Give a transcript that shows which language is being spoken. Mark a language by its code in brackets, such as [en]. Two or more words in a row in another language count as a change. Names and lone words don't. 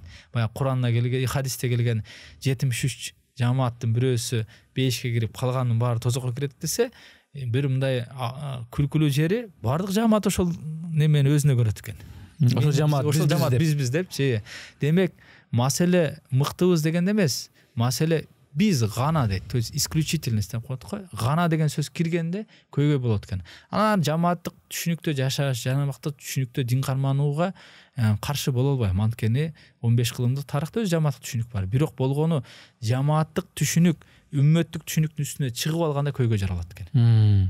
[ky] Баягы Куранда келген, хадисте келген 73 жамааттын бирөөсү бешке кирип, калганын баары тозокко кирет десе, бир мындай күлкүлүү жери, баардык жамаат ошол немени өзүнө көрөт экен. Ошол жамаат биз депчи. Демек, маселе мыктыбыз дегенде эмес, маселе биз гана дейт. [ru] То есть исключительность [ky] деп коет го. Гана деген сөз киргенде көйгөй болот экен. Анан жамааттык түшүнүктө жашаш, жамааттык түшүнүктө дин карманууга каршы боло албайм. Анткени 15 кылымдык тарыхта өз жамааттык түшүнүк бар. Бирок болгону жамааттык түшүнүк үммөттүк түшүнүктүн үстүнө чыгып алганда көйгөй жаралат экен.